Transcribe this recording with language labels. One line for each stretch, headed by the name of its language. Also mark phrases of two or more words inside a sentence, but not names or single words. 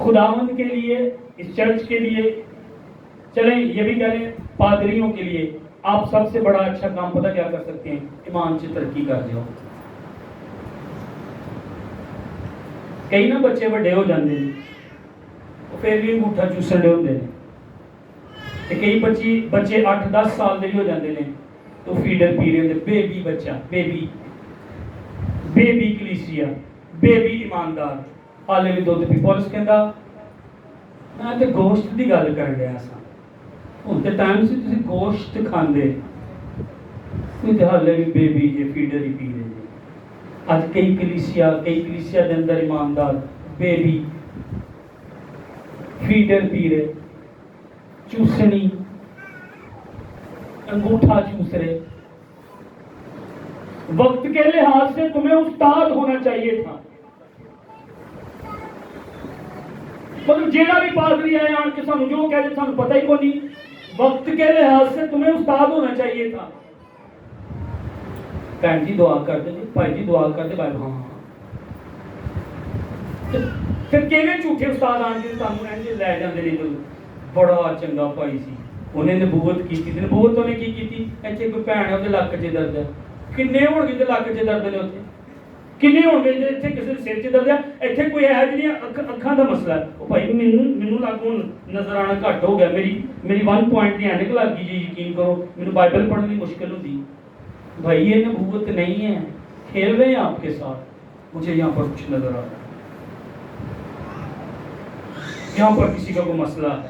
Urdu: خداوند کے لیے، اس چرچ کے لیے، چلیں یہ بھی کہہ لیں پادریوں کے لیے، آپ سب سے بڑا اچھا کام پتہ کیا کر سکتے ہیں؟
Punjabi: ایمان سے ترقی کر دیو. کئی نا بچے بڑے ہو جاندے ہیں پھر بھی انگوٹھا چوسن دے ہوندے نے، کئی بچے 8-10 سال دے ہو جاندے نے تو فیڈر پی رہے ہوندے، بیبی بچہ، بیبی کلیسیا، بیبی ایماندار، حالے بھی دودھ پی. پولس کہندا میں تے گوشت دی گل کر رہا سا، ہن تے ٹائم سی تسی گوشت کھاندے، کوئی تے حالے بھی بیبی جے فیڈر ہی پی رہے جے. آج کئی کلیسیا دے اندر ایماندار بیبی فیڈر پی رہے، چوسنی، انگوٹھا چوس رہے.
Urdu: وقت کے لحاظ سے تمہیں استاد ہونا چاہیے تھا،
Punjabi: مگر جیڑا بھی پادری آئے آن کے سانو جو کہہ دے سانو پتہ ہی کو نہیں.
Urdu: وقت کے لحاظ سے تمہیں استاد ہونا چاہیے تھا.
Punjabi: بہن جی دعا کر دے، بھائی جی دعا کر دے، بھائی ہاں. پھر کیویں جھوٹے استاد آن کے سانو انج لے جاندے نے. بڑا چنگا بھائی سی، انہیں نبوت کیتی. نبوت انہیں کی کیتی؟ ایتھے کوئی بہن ہے اودے لک 'ਚ درد ہے. کنے ہون گے تے لک 'ਚ درد نے اوتھے؟ کنے ہون گے ایتھے کسے سر 'ਚ درد ہے؟ ایتھے کوئی ہے جی اکھاں دا مسئلہ ہے. او بھائی مینوں لگ ہن نظر آنا گھٹ ہو گیا، میری 1 پوائنٹ دی اینک لگ گئی جی، یقین کرو مینوں بائبل پڑھنی مشکل ہوندی.
Urdu: بھائی یہ نبوت نہیں ہے، کھیل رہے ہیں آپ کے ساتھ. مجھے یہاں پر کچھ نظر آ رہا ہے، یہاں پر کسی کا کوئی مسئلہ ہے.